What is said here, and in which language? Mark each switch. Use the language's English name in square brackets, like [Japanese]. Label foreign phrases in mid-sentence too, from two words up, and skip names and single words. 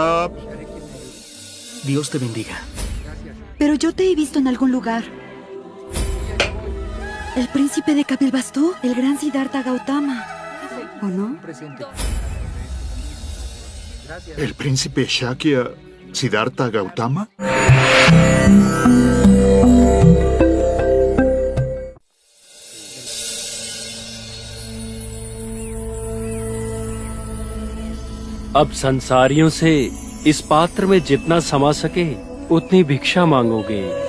[Spanish] Dios te bendiga. Pero yo te he visto en algún lugar. El príncipe de Kapilvastu, el gran Siddhartha Gautama. ¿O no? ¿El príncipe Shakya Siddhartha Gautama? [Hindi] अब संसारियों से इस पात्र में जितना समा सके उतनी भिक्षा मांगोगे।